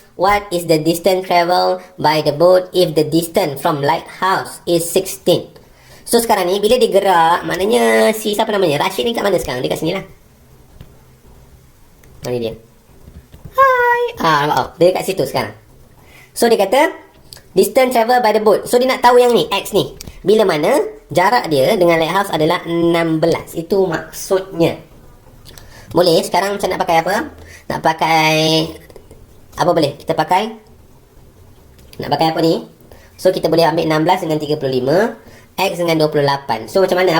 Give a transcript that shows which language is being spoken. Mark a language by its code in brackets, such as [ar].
[en] What is the distance travel by the boat if the distance from lighthouse is 16? [ms] So sekarang ni bila dia gerak, maknanya si siapa namanya? Rashid ni kat mana sekarang? Dia kat sini lah. Mana dia? Hai. Nampak. Dia kat situ sekarang. So dia kata [en] distance travel by the boat. [ms] So dia nak tahu yang ni, X ni. Bila mana jarak dia dengan lighthouse adalah 16. Itu maksudnya. Boleh sekarang macam nak pakai apa? Nak pakai apa boleh? Kita pakai nak pakai apa ni? So kita boleh ambil 16 dengan 35, X dengan 28. So macam mana?